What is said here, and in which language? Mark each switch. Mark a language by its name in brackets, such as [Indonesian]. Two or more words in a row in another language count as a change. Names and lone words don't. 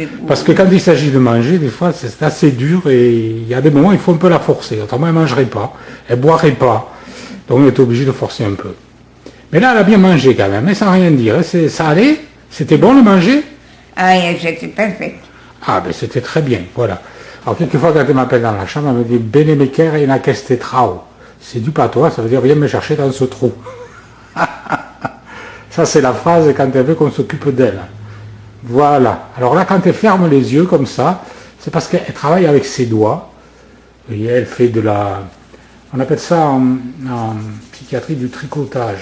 [French] Parce que quand il s'agit de manger, des fois c'est assez dur et il y a des moments où il faut un peu la forcer. Autrement elle ne mangerait pas, elle ne boirait pas. Donc on est obligé de forcer un peu. Mais là elle a bien mangé quand même, mais sans rien dire. Ça allait? C'était bon le manger? Ah, c'était parfait. Ah ben c'était très bien, voilà. Alors quelquefois quand elle m'appelle dans la chambre, elle me dit [Occitan] Bene me quiere in aquesta trau. [French] C'est du patois, ça veut dire viens me chercher dans ce trou. Ça c'est la phrase quand elle veut qu'on s'occupe d'elle. Voilà. Alors là quand elle ferme les yeux comme ça, c'est parce qu'elle travaille avec ses doigts. Vous voyez, elle fait on appelle ça en psychiatrie du tricotage.